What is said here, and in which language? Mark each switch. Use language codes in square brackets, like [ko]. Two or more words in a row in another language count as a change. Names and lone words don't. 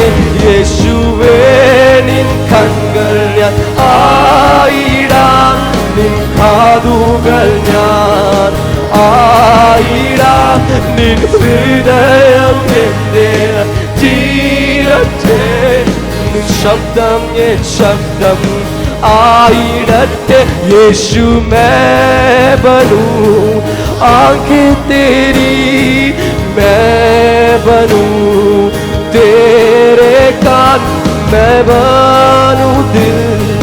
[ml] യേശുവേ നിൻ കൺകൾ ഞാൻ ആയിടാം, നിൻ കാതുകൾ ഞാൻ ആയിടാം, നിൻ ഹൃദയം എന്നിൽ തീരട്ടെ, നിൻ ശബ്ദം എൻ ശബ്ദം [hi] आइडते यीशु मैं बनूं आंखें तेरी मैं बनूं तेरे कान मैं बनूं दिल